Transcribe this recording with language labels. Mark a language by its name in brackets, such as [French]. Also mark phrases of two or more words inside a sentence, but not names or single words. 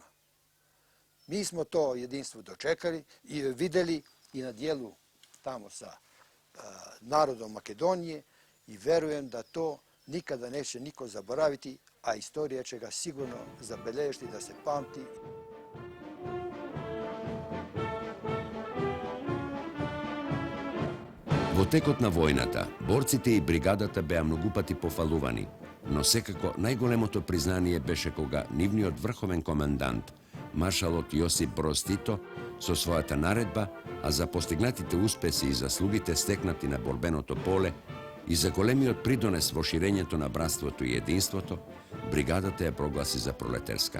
[Serbian] Mi smo to jedinstvo dočekali i videli i na dijelu tamo sa narodom Makedonije i verujem da to nikada neće niko zaboraviti, a istorija će ga sigurno zabeležiti da se pamti. [Macedonian] Во текот на војната, борците и бригадата беа многу пати пофалувани, но секако најголемото признание беше кога нивниот врховен комендант, маршалот Јосип Броз Тито, со својата наредба, а за постигнатите успеси и заслугите стекнати на борбеното поле и за големиот придонес во ширењето на братството и единството, бригадата ја прогласи за пролетерска.